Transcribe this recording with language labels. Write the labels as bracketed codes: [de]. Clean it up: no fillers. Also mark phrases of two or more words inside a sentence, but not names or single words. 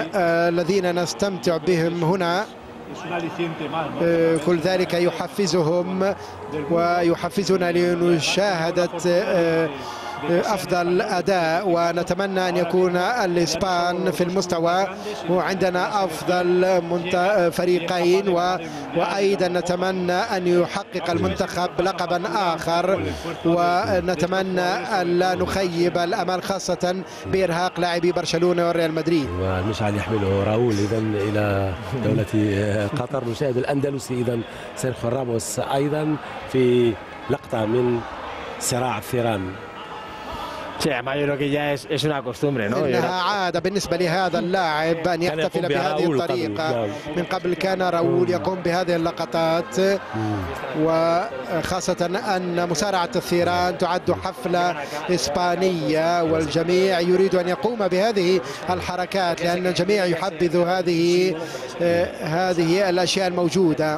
[ar] الذين نستمتع بهم هنا كل ذلك يحفزهم ويحفزنا لمشاهدة أفضل أداء، ونتمنى أن يكون الإسبان في المستوى، وعندنا أفضل فريقين، وأيضا نتمنى أن يحقق المنتخب لقبا آخر، ونتمنى أن لا نخيب الأمل خاصة بإرهاق لاعبي برشلونة والريال مدريد. والمشعل يحمله راؤول إذا إلى دولة قطر. نشاهد الأندلسي إذا سيرخيو راموس أيضا في لقطة من صراع الثيران. [es] Sí, además yo creo que ya es una costumbre, ¿no? [ar] إنها عادة بالنسبة لهذا اللاعب أن يحتفل بهذه الطريقة. من قبل كان راؤول يقوم بهذه اللقطات، وخاصة أن مصارعة الثيران تعد حفلة إسبانية، والجميع يريد أن يقوم بهذه الحركات لأن الجميع يحبذ هذه الأشياء الموجودة.